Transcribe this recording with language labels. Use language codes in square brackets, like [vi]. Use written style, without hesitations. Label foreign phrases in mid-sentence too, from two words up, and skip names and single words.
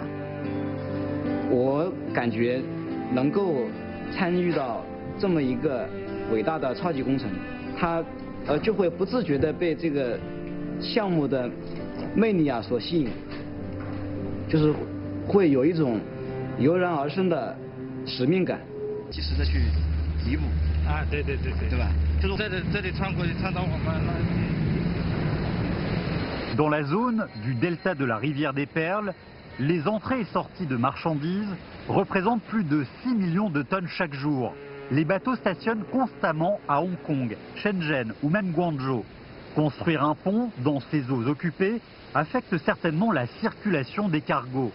[zh] 我感觉能够参与到这么一个伟大的超级工程，它就会不自觉地被这个项目的魅力啊所吸引，就是会有一种油然而生的使命感，及时的去弥补。啊，对吧？就是这里穿过去，穿到我们那。 [fr] Dans la zone du delta de la rivière des Perles, les entrées et sorties de marchandises représentent plus de 6 millions de tonnes chaque jour. Les bateaux stationnent constamment à Hong Kong, Shenzhen ou même Guangzhou. Construire un pont dans ces eaux occupées affecte certainement la circulation des cargos.